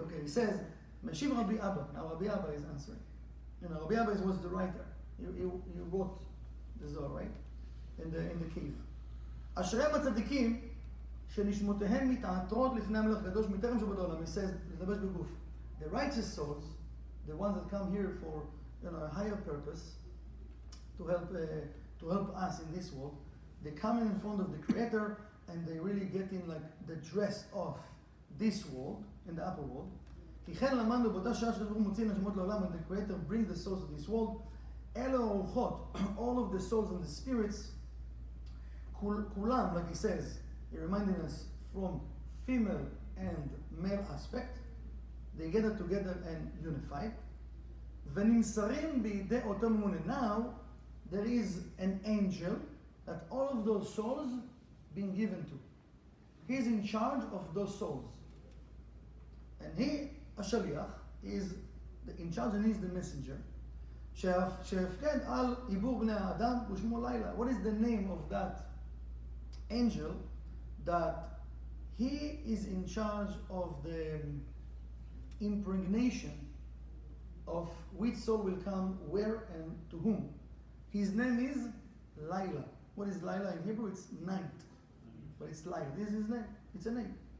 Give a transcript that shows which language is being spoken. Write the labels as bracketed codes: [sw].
[en] Okay, he says, [he] Meshiv Rabbi Abba. [en] Now Rabbi Abba is answering. You know, Rabbi Abba was the writer. He wrote the Zohar, right? In the cave. [he] אשריהם הצדיקים שנשמותיהם מתעטרות לפני המלך הקדוש מטרם שבא לעולם. [en] He says, [he] לדבש בגוף. [en] The righteous souls, the ones that come here for a higher purpose, to help us in this world, they come in front of the Creator and they really get in like the dress of this world, in the upper world. [he] כי כן למדנו באותה שעה שכתוב מוציא נשמות לעולם, [en] and the Creator brings the souls of this world. [he] אלו האורחות, [en] all of the souls and the spirits, כולם, like he says, he reminding us from female and male aspect, they gather together and unified. [he] ונמסרים בידי אותו ממונה. [en] Now, there is an angel that all of those souls being given to. He's in charge of those souls. And he, השליח, is in charge and he's the messenger. [he] שהפקד על עיבור בני האדם ושמו לילה. [en] What is the name of that angel that he is in charge of the impregnation of which soul will come where and to whom? His name is Laila. What is Laila in Hebrew? It's night. But it's Laila. This is his name. It's a name.